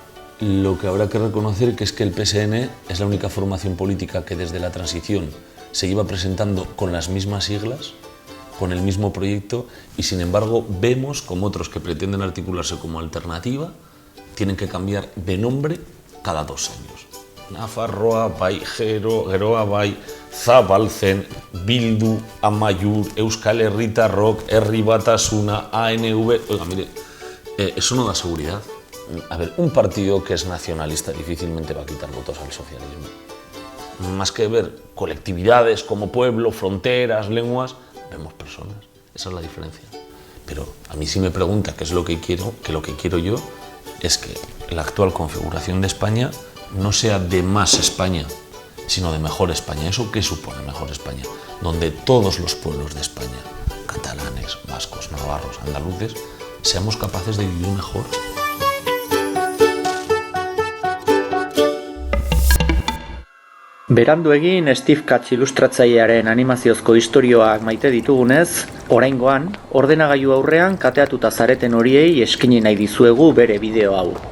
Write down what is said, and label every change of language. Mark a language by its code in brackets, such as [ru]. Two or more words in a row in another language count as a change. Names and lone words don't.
[es] Lo que habrá que reconocer es que el PSN es la única formación política que desde la transición se iba presentando con las mismas siglas, con el mismo proyecto, y sin embargo vemos como otros que pretenden articularse como alternativa tienen que cambiar de nombre cada 2 años. Nafarroa bai, Geroa bai, Zabaltzen, Bildu, Amaiur, Euskal Herritarrok, Herri Batasuna, ANV... Oiga, mire, eso no da seguridad. A ver, un partido que es nacionalista difícilmente va a quitar votos al socialismo. Más que ver colectividades como pueblo, fronteras, lenguas, vemos personas. Esa es la diferencia. Pero a mí sí me pregunta qué es lo que quiero, que lo que quiero yo es que la actual configuración de España no sea de más España, sino de mejor España. ¿Eso qué supone mejor España? Donde todos los pueblos de España, catalanes, vascos, navarros, andaluces, seamos capaces de vivir mejor. [eu] Berandu egin Steve Katz ilustratzailearen animaziozko istorioak maite ditugunez, oraingoan, ordenagailu aurrean kateatuta zareten horiei eskaini nahi dizuegu bere bideo hau.